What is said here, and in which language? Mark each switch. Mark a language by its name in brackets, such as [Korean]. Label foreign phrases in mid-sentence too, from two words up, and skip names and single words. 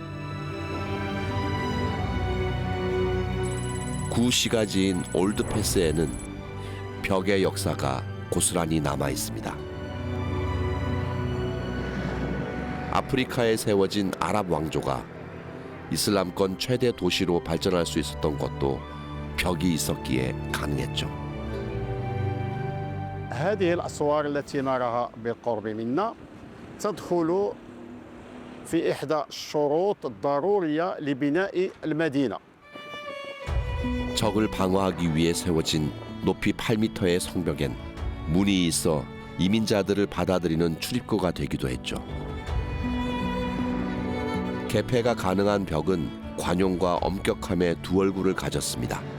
[Korean] 구시가지인 올드패스에는 벽의 역사가 고스란히 남아 있습니다. 아프리카에 세워진 아랍 왕조가 이슬람권 최대 도시로 발전할 수 있었던 것도 벽이 있었기에 가능했죠. [Arabic] هذه الأسوار التي نراها بالقرب منا تدخل في إحدى الشروط الضرورية لبناء المدينة. [Korean] 적을 방어하기 위해 세워진 높이 8m의 성벽엔 문이 있어 이민자들을 받아들이는 출입구가 되기도 했죠. 개폐가 가능한 벽은 관용과 엄격함의 두 얼굴을 가졌습니다.